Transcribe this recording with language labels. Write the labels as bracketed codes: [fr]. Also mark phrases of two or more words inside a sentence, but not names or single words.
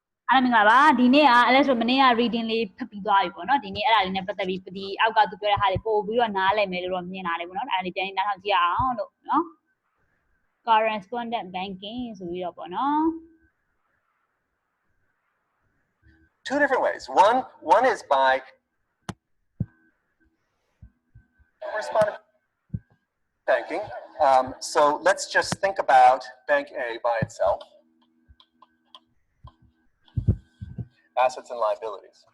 [my] အားမင်္ဂလာပါဒီနေ့ကအဲ့ဆိုမနေ့က reading လေးဖတ်ပြီးသွားပြီပေါ့နော်ဒီနေ့အဲ့ဒါလေးနဲ့ပတ်သက်ပြီးဒီအောက်ကသူပြောတဲ့ဟာလေးပို့ပြီးတော့နားလည်မယ်လို့တော့မြင်လာတယ်ပေါ့နော်အဲ့ဒါလေးပြန်နားထောင်ကြည့်အောင်လို့နော် [en] correspondent banking [my] ဆိုပြီးတော့ပေါ့နော် [en] Two different ways. One is by correspondent banking. So let's just think about Bank A by itself. Assets and liabilities.